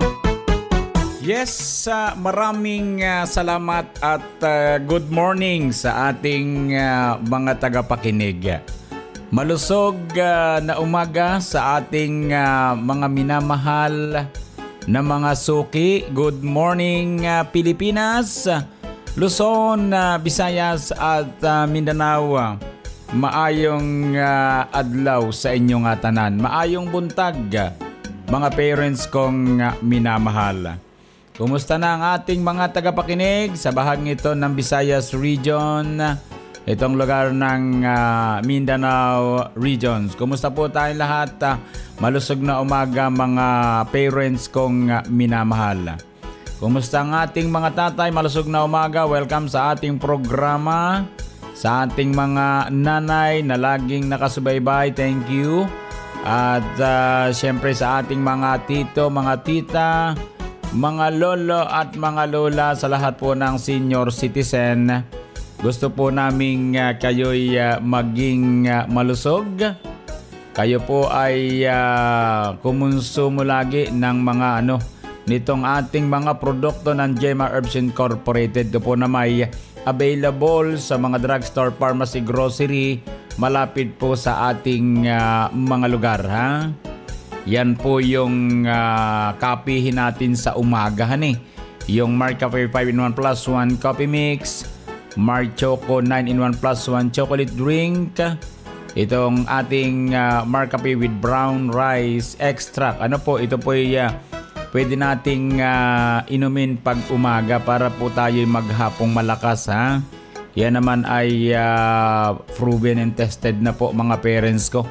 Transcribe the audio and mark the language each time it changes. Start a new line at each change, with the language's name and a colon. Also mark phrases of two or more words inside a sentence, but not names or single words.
Filipino: Yes, maraming salamat at
English: good morning
Filipino: sa ating mga tagapakinig. Malusog na umaga sa ating mga minamahal na mga suki.
English: Good morning
Filipino: Pilipinas, Luzon, Visayas at Mindanao.
Cebuano: Maayong adlaw sa inyong tanan. Maayong buntag mga parents
Filipino: kong minamahal. Kumusta na ang ating mga tagapakinig sa bahagi ito ng Visayas Region, itong lugar ng Mindanao Regions? Kumusta po tayong lahat? Malusog na umaga mga parents kong minamahal. Kumusta ang ating mga tatay? Malusog na umaga. Welcome sa ating programa. Sa ating mga nanay na laging nakasubaybay,
English: thank you.
Filipino: At siyempre sa ating mga tito, mga tita, mga lolo at mga lola, sa lahat po ng senior citizen, gusto po naming kayo'y maging malusog. Kayo po ay kumonsumo lagi ng mga nitong ating mga produkto ng Gemma Herbs Incorporated. Ito po na may available sa mga
English: drugstore, pharmacy, grocery,
Filipino: malapit po sa ating mga lugar. Yan po yung kapihin natin sa umagahan Yung Mark Cafe 5-in-1 plus 1 coffee mix, Mark Choco 9-in-1 plus 1 chocolate drink, itong ating Mark Cafe with brown rice extract. Ito po pwede nating inumin pag umaga para po tayo maghapong malakas. Yan naman ay
English: proven and tested
Filipino: na po mga parents ko.